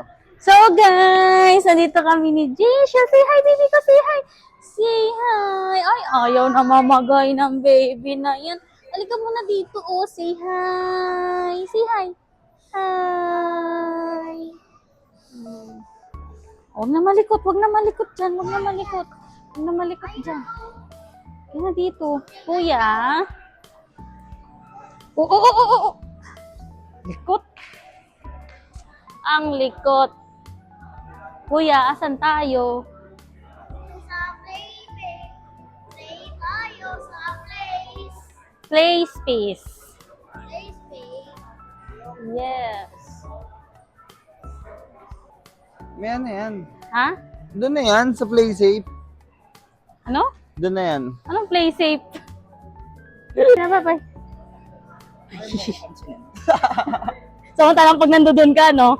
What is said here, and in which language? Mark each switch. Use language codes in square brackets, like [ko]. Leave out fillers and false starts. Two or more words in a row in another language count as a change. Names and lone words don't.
[tl] So guys, nandito kami ni Jisha. [en] Say hi, baby ko. Say hi. Say hi. [tl] Ay, ayaw na mamagay ng baby na yan. Halika muna dito. [en] Oh, say hi. Say hi. Hi. [tl] Huwag na malikot. Huwag na malikot dyan. Huwag na malikot. Huwag na malikot dyan. Kaya na dito. Kuya. Oo. Likot. Ang likot. Kuya, asan tayo? Sa play tayo sa place. [en] Play space. Play space. Yes. [tl] May ano yan? Ha? Doon na yan, sa [en] play safe. [tl] Ano? Doon na yan. Anong [en] play safe? [tl] Bye-bye. Samantalang pag nandoon ka, no?